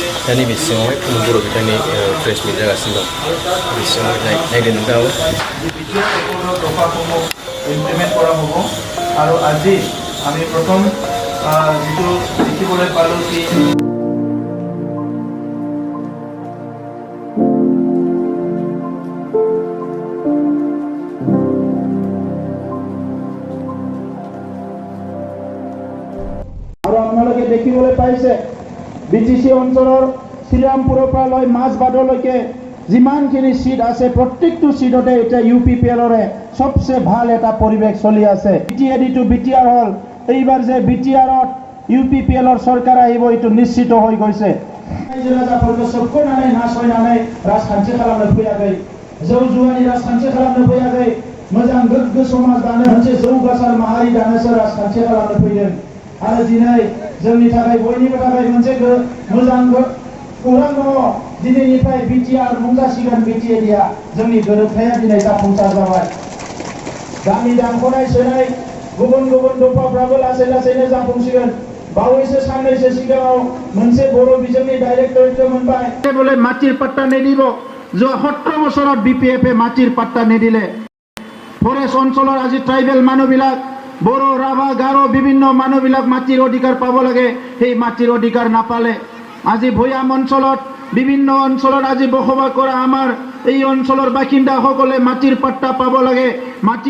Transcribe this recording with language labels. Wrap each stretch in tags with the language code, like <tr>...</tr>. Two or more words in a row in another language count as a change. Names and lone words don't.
<brx>दा नैबे सिङावहाय खुंगुर बर' बिथांनि प्रेस मिट जागासिनो दं बे सिङावहाय नायदो नोंथाङाबो</brx> <as>ইমপ্লিমেণ্ট কৰা হ'ব আৰু আজি আমি প্ৰথম যিটো দেখিবলৈ পালোঁ কি আৰু আপোনালোকে দেখিবলৈ পাইছে BTC অঞ্চলৰ শ্ৰীৰামপুৰৰ পৰা লৈ মাজবাটলৈকে যিমানখিনি সিট আছে প্ৰত্যেকটো সিটতে এতিয়া UPPLৰে সবচে ভাল এটা পৰিৱেশ চলি আছে BTAD টু BTR হল এইবাৰ যে BTRত UPPLৰ চৰকাৰ আহিব এইটো নিশ্চিত হৈ গৈছে</as> <brx>रायजो-राजाफोरखौ सोबख'नानै नासयनानै राजखान्थि खालामनो फैयाखै जौ जुवानि राजखान्थि खालामनो फैयाखै मोजां गोग्गो समाज दानो मोनसे जौगासार माहारि दानोसो राजखान्थि खालामनो फैदों आरो दिनै जोंनि थाखाय बयनिबो थाखाय मोनसे मोजां खौरां दङ दिनैनिफ्राय BTR मुं जासिगोन BTADआ जोंनि गोरोबथाया दिनै जाफुंसार जाबाय गामि दानख'नाय सोनाय गुबुन गुबुन दफाफ्राबो लासै लासैनो जाफुंसिगोन बावैसो साननैसो सिगाङाव मोनसे बर' बिजोंनि डाइरेक्टरेटखौ मोनबाय</brx> <as>বোলে মাটিৰ পাট্টা নিদিব যোৱা 17 বছৰত BPF-এ মাটিৰ পাট্টা নিদিলে ফৰেষ্ট অঞ্চলৰ আজি ট্ৰাইবেল মানুহবিলাক বড়ো ৰাভা গাৰো বিভিন্ন মানুহবিলাক মাটিৰ অধিকাৰ পাব লাগে সেই মাটিৰ অধিকাৰ নাপালে আজি ভৈয়াম অঞ্চলত বিভিন্ন অঞ্চলত আজি বসবাস কৰা আমাৰ এই অঞ্চলৰ বাসিন্দাসকলে মাটিৰ পাট্টা পাব লাগে মাটিৰ</as>